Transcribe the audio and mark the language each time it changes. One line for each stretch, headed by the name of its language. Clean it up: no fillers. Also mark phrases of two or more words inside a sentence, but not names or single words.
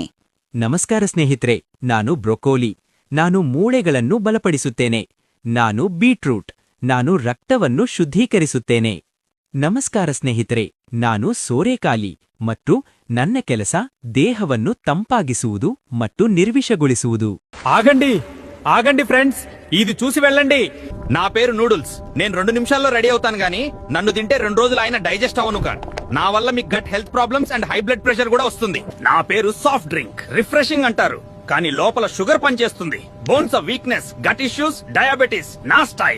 Kannada: ನಮಸ್ಕಾರ ಸ್ನೇಹಿತರೆ, ನಾನು ಬ್ರೊಕೋಲಿ. ನಾನು ಮೂಳೆಗಳನ್ನು ಬಲಪಡಿಸುತ್ತೇನೆ. ನಾನು ಬೀಟ್ರೂಟ್. ನಾನು ರಕ್ತವನ್ನು ಶುದ್ಧೀಕರಿಸುತ್ತೇನೆ. ನಮಸ್ಕಾರ ಸ್ನೇಹಿತರೆ, ನಾನು ಸೋರೆಕಾಯಿ ಮತ್ತು ನನ್ನ ಕೆಲಸ ದೇಹವನ್ನು ತಂಪಾಗಿಸುವುದು ಮತ್ತು ನಿರ್ವಿಷಗೊಳಿಸುವುದು.
Telugu: ఆగండి ఆగండి ఫ్రెండ్స్, ఇది చూసి వెళ్ళండి. నా పేరు నూడిల్స్. నేను 2 నిమిషాల్లో రెడీ అవుతాను గానీ నన్ను తింటే 2 రోజులు ఆయన డైజెస్ట్ అవను కాదు. నా వల్ల మీకు
English: gut health problems and high blood pressure
Telugu: కూడా వస్తుంది. నా పేరు
English: soft drink.
Telugu: రిఫ్రెషింగ్ అంటారు కానీ లోపల షుగర్ పనిచేస్తుంది.
English: bones of weakness, gut issues, diabetes
Telugu: నా స్టైల్.